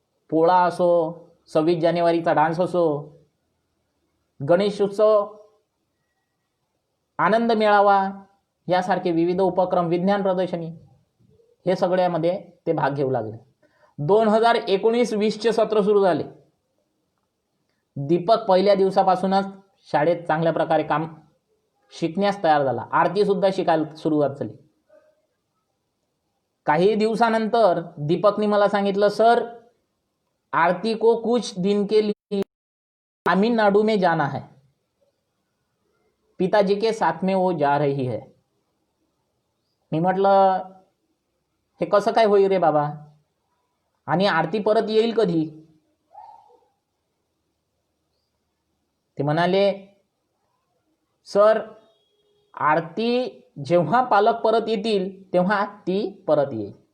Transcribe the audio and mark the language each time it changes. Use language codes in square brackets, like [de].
[mr] पोळा असो, 26 जानेवारीचा डान्स असो, गणेश उत्सव, आनंद मेळावा यासारखे विविध उपक्रम, विज्ञान प्रदर्शनी, हे सगळ्यामध्ये ते भाग घेऊ लागले. 2019-20चे सत्र सुरू झाले. दीपक पहिल्या दिवसापासूनच शाळेत चांगल्या प्रकारे काम शिकण्यास तयार झाला. आरतीसुद्धा शिकायला सुरुवात झाली. काही दिवसानंतर दीपकने मला सांगितलं, [hi] सर आरती को कुछ दिन के लिए तमिलनाडु में जाना है, पिताजी के साथ में वो जा रही है. [mr] मी म्हटलं हे कसं काय होईल रे बाबा, आणि आरती परत येईल कधी? ते म्हणाले, सर आरती जेव्हा पालक परत येतील तेव्हा ती परत येईल.